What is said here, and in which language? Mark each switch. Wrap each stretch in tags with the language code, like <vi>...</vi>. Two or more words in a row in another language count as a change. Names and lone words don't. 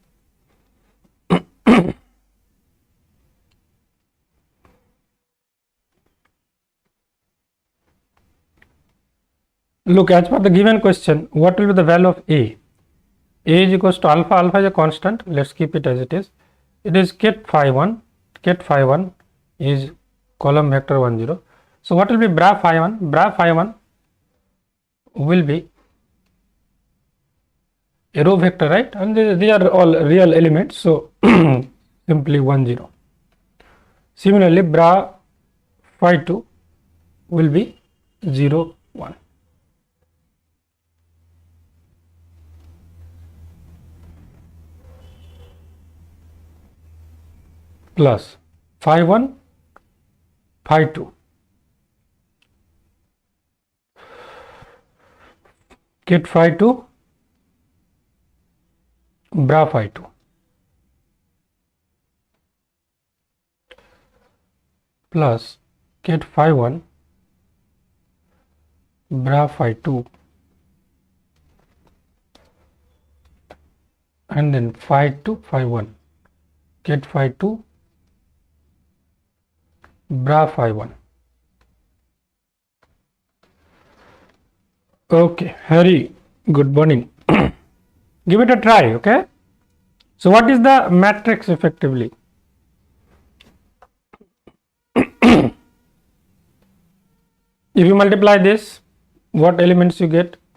<en>Look, as per the given question, what will be the value of A? A is equals to alpha. Alpha is a constant. Let's keep it as it is. It is kit phi 1. Kit phi 1 is column vector 1 0. So what will be bra phi 1? Bra phi 1 will be a row vector, right? And these are all real elements. So simply 1 0. Similarly, bra phi 2 will be 0 1. Plus phi 1 phi 2 kit phi 2 bra phi 2 plus kit phi 1 bra phi 2 and then phi 2 phi 1 kit phi 2 bra phi 1. Okay, Harry, good morning. Give it a try, okay? So what is the matrix effectively? If you multiply this, what elements you get?</en>